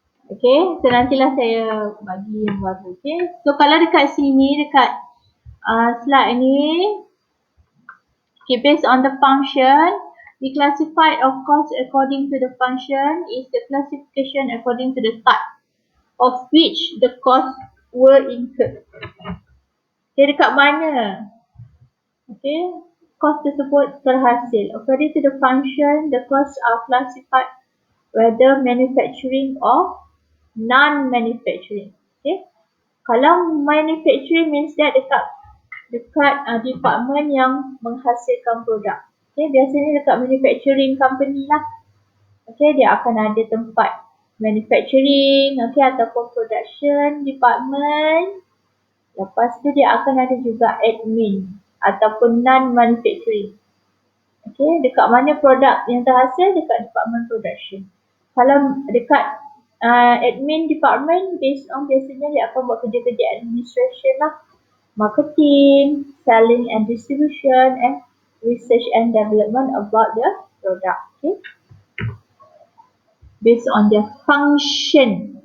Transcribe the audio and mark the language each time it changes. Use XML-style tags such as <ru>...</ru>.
<ms>Okay, so nantilah saya bagi yang baru. Okay, so kalau dekat sini, dekat slide ni,</ms> <en>okay, based on the function, we classified of course according to the function is the classification according to the type of which the cost were incurred.</en> <ms>Okay, dekat mana? Okay, cost tersebut terhasil.</ms> <en>According to the function, the costs are classified whether manufacturing or non-manufacturing.</en> <ms>Okay, kalau manufacturing</ms> <en>means that</en> <ms>dekat department yang menghasilkan produk. Okay, biasanya dekat manufacturing company lah. Okay, dia akan ada tempat manufacturing, okay, ataupun production department. Lepas tu dia akan ada juga admin ataupun non-manufacturing. Okay, dekat mana produk yang terhasil? Dekat department production. Kalau dekat admin department, based on biasanya dia akan buat kerja-kerja administration lah.</ms> <en>Marketing, selling and distribution, and research and development about the product. Okay, based on their function.</en>